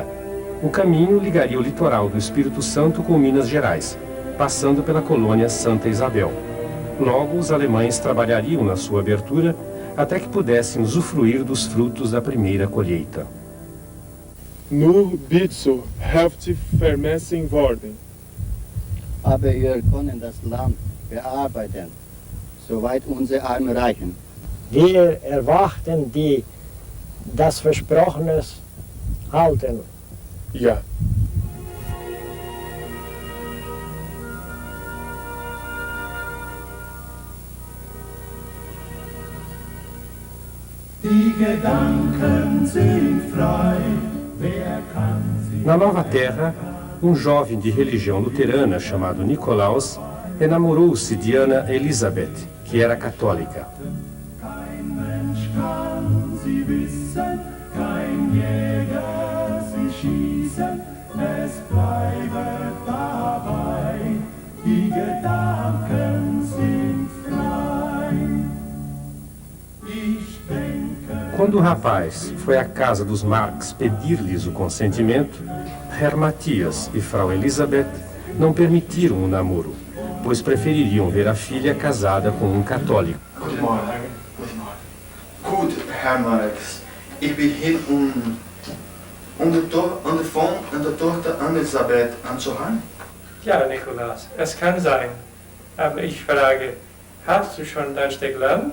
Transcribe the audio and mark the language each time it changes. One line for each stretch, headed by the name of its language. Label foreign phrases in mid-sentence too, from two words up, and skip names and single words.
Portuguese: O caminho ligaria o litoral do Espírito Santo com Minas Gerais, passando pela colônia Santa Isabel. Logo, os alemães trabalhariam na sua abertura até que pudessem usufruir dos frutos da primeira colheita.
German: Nur bitte zur Hälfte vermessen worden. Aber wir können das Land bearbeiten, soweit unsere Arme reichen. Wir erwarten das Versprochene halten. Ja. Die Gedanken sind frei, wer kann sie...
Portuguese: Na Nova Terra, um jovem de religião luterana chamado Nikolaus enamorou-se de Ana Elisabeth, que era católica.
German: Kein Mensch kann sie wissen, kein Jäger sie schießen, es bleibt dabei, die Gedanken sind frei. Ich denke...
Portuguese: Quando o rapaz foi à casa dos Marx pedir-lhes o consentimento, Herr Matthias e Frau Elisabeth não permitiram o namoro, pois prefeririam ver a filha casada com um católico.
German: Guten Morgen. Guten Morgen. Gut, Herr Marx. Ich bin hier, der Tochter Elisabeth anzuhören. Ja, Nikolaus, es kann sein. Aber ich frage, hast du schon dein Stück Land?